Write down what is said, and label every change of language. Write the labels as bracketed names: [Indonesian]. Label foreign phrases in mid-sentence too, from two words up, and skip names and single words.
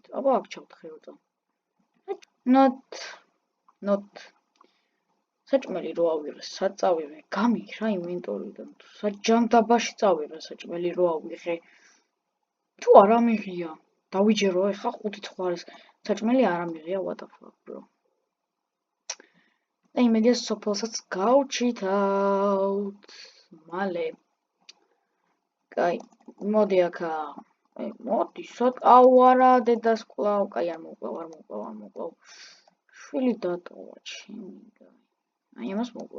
[Georgian] აბა აქ ჩავთხევდა. Not. საჭმელი რო ავიღე, საწავიღე, გამიქრა ინვენტორიდან. საჯანდაბაში წავიღე, საჭმელი რო ავიღე. თუ არ ამიღია, დავიჯერო ეხა 5 ცხვარის საჭმელი არ ამიღია, [English] what the fuck, bro. [Georgian] და იმედია სოფელსაც გავჩითავთ. მალე. კაი, მოდი აქა. მოდი, აუ არა, დედას კლავ, კაი არ მოკლავ. შვილი დატოვა ჩემი. აი ამას მოკლავ.